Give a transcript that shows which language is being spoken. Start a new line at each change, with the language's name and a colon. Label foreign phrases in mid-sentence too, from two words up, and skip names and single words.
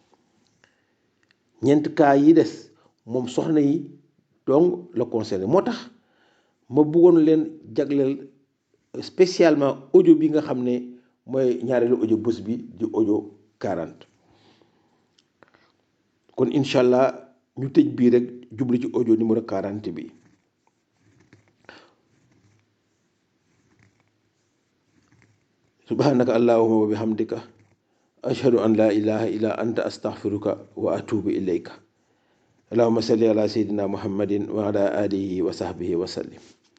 Wolof: 4 cas yi des moom soxna yi donc la concerné moo tax ma bëggoon leen jagleel spécialement audio bi nga xam ne mooy ñaareelu audio bés bi di audio 40 kon incha allah ñu tëj bii rek jublu ci audio numéro 40 bi
Arabic: سبحانك اللهم وبحمدك أشهد أن لا إله إلا أنت أستغفرك وأتوب إليك اللهم صل على سيدنا محمد وعلى آله وصحبه وسلم